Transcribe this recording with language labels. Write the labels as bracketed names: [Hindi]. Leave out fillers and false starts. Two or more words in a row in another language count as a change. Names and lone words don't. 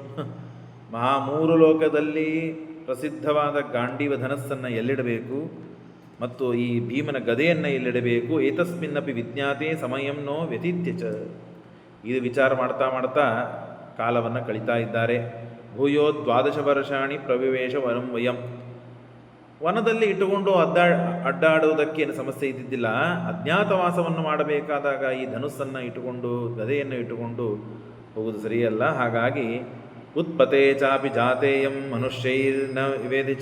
[Kannada] ಮೂರು ಲೋಕದಲ್ಲಿ ಪ್ರಸಿದ್ಧವಾದ ಗಾಂಡೀವ ಧನಸ್ಸನ್ನು ಎಲ್ಲಿಡಬೇಕು ಮತ್ತು ಈ ಭೀಮನ ಗದೆಯನ್ನು ಎಲ್ಲಿಡಬೇಕು? [Sanskrit] ಏತಸ್ಮಿನ್ನಪಿ ವಿಜ್ಞಾತೆ ಸಮಯಂ ನೋ ವ್ಯತೀತ್ಯ ಚ. [Kannada] ಇದು ವಿಚಾರ ಮಾಡ್ತಾ ಮಾಡ್ತಾ ಕಾಲವನ್ನು ಕಳೀತಾ ಇದ್ದಾರೆ. [Sanskrit] ಭೂಯೋ 12 ವರ್ಷಾಣಿ ಪ್ರವಿವೇಶ ವನಂ ವಯಂ. [Kannada] ವನದಲ್ಲಿ ಇಟ್ಟುಕೊಂಡು ಅಡ್ಡಾಡುವುದಕ್ಕೇನು ಸಮಸ್ಯೆ ಇದ್ದಿದ್ದಿಲ್ಲ. ಅಜ್ಞಾತವಾಸವನ್ನು ಮಾಡಬೇಕಾದಾಗ ಈ ಧನುಸ್ಸನ್ನು ಇಟ್ಟುಕೊಂಡು ಗದೆಯನ್ನು ಇಟ್ಟುಕೊಂಡು ಹೋಗುವುದು ಸರಿಯಲ್ಲ. [Sanskrit] ಹಾಗಾಗಿ ಉತ್ಪತೆ ಚಾಪಿ ಜಾತೇಯಂ ಮನುಷ್ಯೈರ್ನ ವಿವೇದಿಚ.